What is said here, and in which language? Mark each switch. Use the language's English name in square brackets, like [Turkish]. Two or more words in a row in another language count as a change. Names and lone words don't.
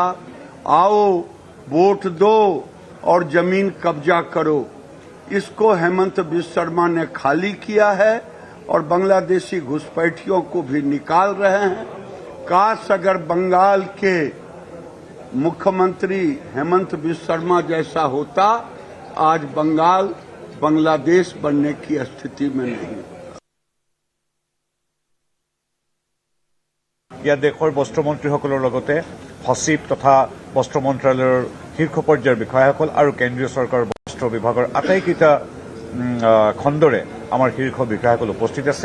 [Hindi] आओ वोट दो और जमीन कब्जा करो, इसको हेमंत बिश्व शर्मा ने खाली किया है और बांग्लादेशी घुसपैठियों को भी निकाल रहे हैं। काश अगर बंगाल के मुख्यमंत्री हेमंत बिश्व शर्मा जैसा होता, आज बंगाल बांग्लादेश बनने की स्थिति में नहीं। [Assamese] ইয়াত দেশৰ বস্ত্ৰ মন্ত্ৰীসকলৰ লগতে সচিব তথা বস্ত্ৰ মন্ত্ৰালয়ৰ শীৰ্ষ পৰ্যায়ৰ বিষয়াসকল আৰু কেন্দ্ৰীয় চৰকাৰৰ বস্ত্ৰ বিভাগৰ আটাইকেইটা খণ্ডৰে আমাৰ শীৰ্ষ বিষয়াসকল উপস্থিত আছে।